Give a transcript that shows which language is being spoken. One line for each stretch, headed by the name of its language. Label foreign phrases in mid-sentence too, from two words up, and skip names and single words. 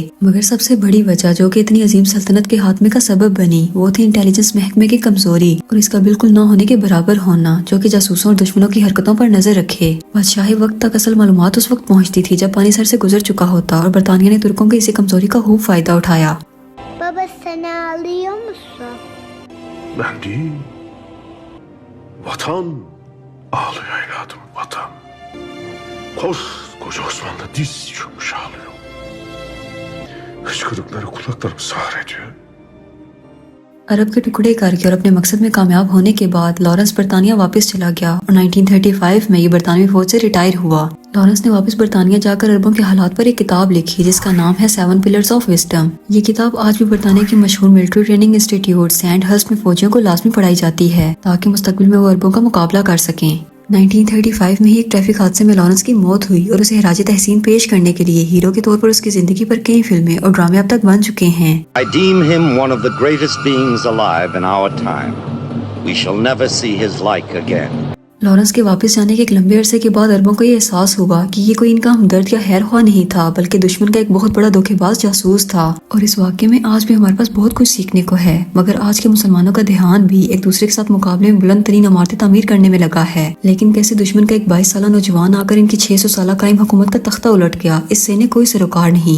Urdu: مگر سب سے بڑی وجہ جو کہ اتنی عظیم سلطنت کے خاتمے کا سبب بنی، وہ تھی انٹیلیجنس محکمے کی کمزوری اور اس کا بالکل نہ ہونے کے برابر ہونا، جو کہ جاسوسوں اور دشمنوں کی حرکتوں پر نظر رکھے. بادشاہی وقت تک اصل معلومات اس وقت پہنچتی تھی جب پانی سر سے گزر چکا ہوتا اور برطانیہ نے ترکوں کی اسی کمزوری کا خوب فائدہ اٹھایا.
Turkish: Baba sen ağlıyor musun? Ben değil. Vatan ağlıyor evladım, vatan. Koskoca Osmanlı diz çökmüş ağlıyor. Hıçkırıkları kulaklarımı sağır ediyor.
Urdu: عرب کے ٹکڑے کرکے اور اپنے مقصد میں کامیاب ہونے کے بعد لارنس برطانیہ واپس چلا گیا اور 1935 میں یہ برطانوی فوج سے ریٹائر ہوا. لارنس نے واپس برطانیہ جاکر عربوں کے حالات پر ایک کتاب لکھی جس کا نام ہے 7 پلرز آف وزڈم. یہ کتاب آج بھی برطانیہ کی مشہور
English: military training institute
Urdu: سینڈہرسٹ میں فوجیوں کو لازمی پڑھائی جاتی ہے تاکہ مستقبل میں وہ عربوں کا مقابلہ کر سکیں. 1935 میں ہی ایک ٹریفک حادثے میں لارنس کی موت ہوئی اور اسے خراج تحسین پیش کرنے کے لیے ہیرو کے طور پر اس کی زندگی پر کئی فلمیں اور ڈرامے اب تک بن چکے ہیں.
English: I deem him one of the greatest beings alive in our time. We shall never see his like again.
Urdu: لارنس کے واپس جانے کے ایک لمبے عرصے کے بعد عربوں کو یہ احساس ہوا کہ یہ کوئی ان کا ہمدرد یا خیر خواہ نہیں تھا، بلکہ دشمن کا ایک بہت بڑا دھوکے باز جاسوس تھا. اور اس واقعے میں آج بھی ہمارے پاس بہت کچھ سیکھنے کو ہے۔ مگر آج کے مسلمانوں کا دھیان بھی ایک دوسرے کے ساتھ مقابلے میں بلند ترین عمارتیں تعمیر کرنے میں لگا ہے، لیکن کیسے دشمن کا ایک 22 سالہ نوجوان آکر ان کی 600 سالہ قائم حکومت کا تختہ الٹ گیا، اس سے انہیں کوئی سروکار نہیں.